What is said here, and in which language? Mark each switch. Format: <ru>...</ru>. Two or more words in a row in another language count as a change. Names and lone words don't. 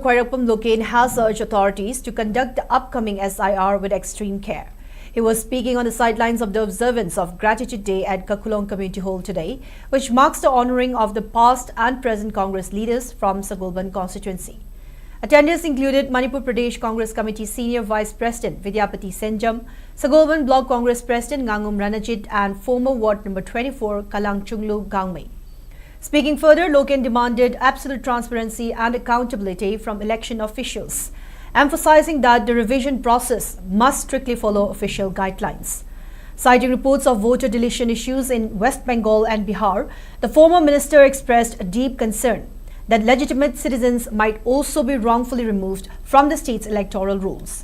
<en>Khwairapam Loken has urged authorities to conduct the upcoming SIR with extreme care. He was speaking on the sidelines of the observance of Gratitude Day at Kakulong Community Hall today, which marks the honouring of the past and present Congress leaders from Sagolban constituency. Attendees included Manipur Pradesh Congress Committee Senior Vice President Vidyapati Senjam, Sagolban Block Congress President Ngangum Ranajit and former Ward Number 24 Kalang Chunglu Gangmei. Speaking further, Loken demanded absolute transparency and accountability from election officials, emphasizing that the revision process must strictly follow official guidelines. Citing reports of voter deletion issues in West Bengal and Bihar, the former minister expressed a deep concern that legitimate citizens might also be wrongfully removed from the state's electoral rolls.</en>